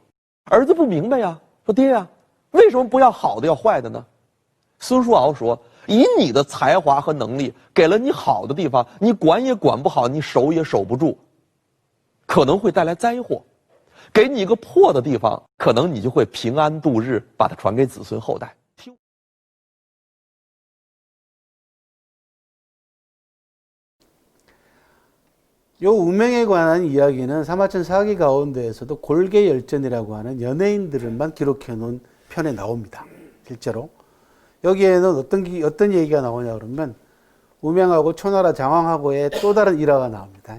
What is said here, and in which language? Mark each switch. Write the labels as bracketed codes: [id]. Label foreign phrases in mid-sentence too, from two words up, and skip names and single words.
[zh] 儿子不明白呀，说：“爹呀，为什么不要好的要坏的呢？” 孙叔敖说：“以你的才华和能力，给了你好的地方，你管也管不好，你守也守不住，可能会带来灾祸。给你一个破的地方，可能你就会平安度日，把它传给子孙后代。” [ko] 요 운명에 관한 이야기는 사마천 사기 가운데에서도 골계열전이라고 하는 연예인들만 기록해 놓은 편에 나옵니다. 실제로 여기에는 어떤 얘기가 나오냐 그러면 우명하고 초나라 장왕하고의 또 다른 일화가 나옵니다.